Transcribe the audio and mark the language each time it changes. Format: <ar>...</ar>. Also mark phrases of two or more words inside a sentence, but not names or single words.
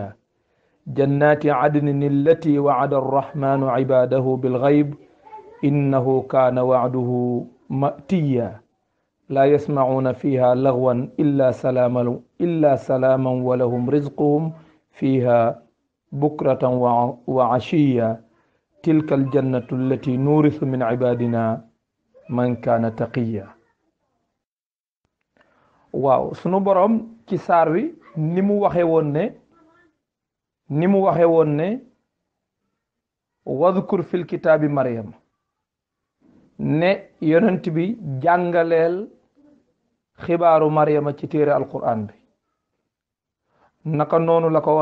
<ar>جنات عدن التي وعد الرحمن عباده بالغيب إنه كان وعده مأتيا لا يسمعون فيها لغوا إلا سلاما ولهم رزقهم فيها بكرة وعشيا تلك الجنة التي نورث من عبادنا من كان تقيا.</ar> <wo>waaw sunu borom ci saar wi ni mu waxe woon ne</wo> <ar>واذكر في الكتاب مريم</ar> <wo>ne yonent bi jàngaleel xibaaru Maryama ci téere alquran bi naka noonu la ko waxee</wo>